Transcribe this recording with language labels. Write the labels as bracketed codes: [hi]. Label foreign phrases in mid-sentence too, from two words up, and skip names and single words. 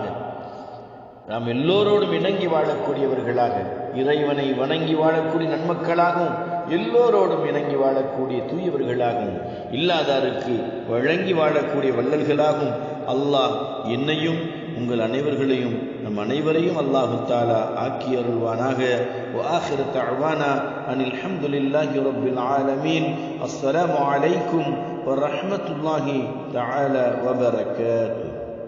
[ta] நாம் எல்லோரோடும் இணங்கி வாழக்கூடியவர்களாக, இறைவனை வணங்கி வாழக்கூடிய நன்மக்களாகவும், எல்லோரோடும் இணங்கி வாழக்கூடிய தூயவர்களாகவும், இல்லாதாருக்கு வழங்கி வாழக்கூடிய வள்ளல்களாகவும் அல்லாஹ் என்னையும் உங்கள் அனைவர்களையும் நம் அனைவரையும் [ar] الله تعالى [ta] ஆக்கி அருள்வானாக. [ar] وآخر دعوانا أن الحمد لله رب العالمين. السلام عليكم ورحمة الله تعالى وبركاته.